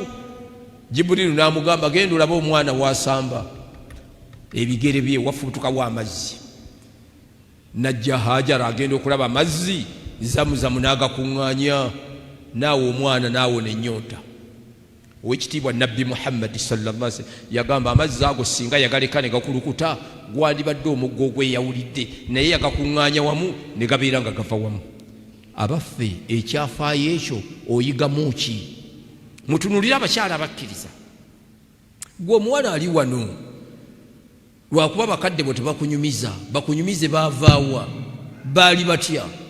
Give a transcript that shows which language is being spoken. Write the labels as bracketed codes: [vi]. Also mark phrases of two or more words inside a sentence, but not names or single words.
[lg] Jibuliru n'amugamba genda olabe omwana wasamba ebigere bye wafutukawo amazzi. Najja Hajara agenda okulaba amazzi, Zamuzamu n'agakuŋŋaanya, naawe omwana naawona ennyonta. Owekitiibwa Nabbi Muhammad [ar] صلى الله عليه وسلم [lg] yagamba amazzi ago singa yagaleka ne gakulukuta gwandibadde omuggo ogweyawulidde, naye yagakuŋŋaanya wamu ne gabeera nga gava wamu. Abaffe ekyafaayo ekyo oyigamu ki? Mutunulire abakyala abakkiriza. Gwe omuwala ali wano, lwakuba bakadde bo tebakunyumiza, bakunyumize baavaawa, baali batya?